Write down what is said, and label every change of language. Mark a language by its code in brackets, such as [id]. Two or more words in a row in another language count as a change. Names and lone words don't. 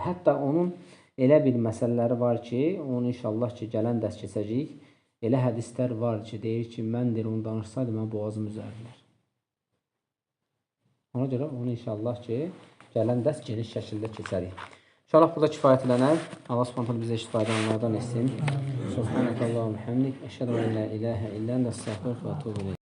[az] Hətta onun elə bir məsələləri var ki, onu inşallah ki, gələn dərs keçəcəyik. Elə hədislər var ki, deyir ki, mən deyir, onu danışsaydım, mən boğazım üzərdilər. Ona görə onu inşallah ki, gələn dərs geniş şəkildə keçərik. İnşallah burada kifayətlənər. Allah Subhanahu bizə istifadə edenlerden etsin. [ar] سبحانك اللهم حمدك. أشهد أن لا إله إلا أنت أستغفرك وأتوب إليك.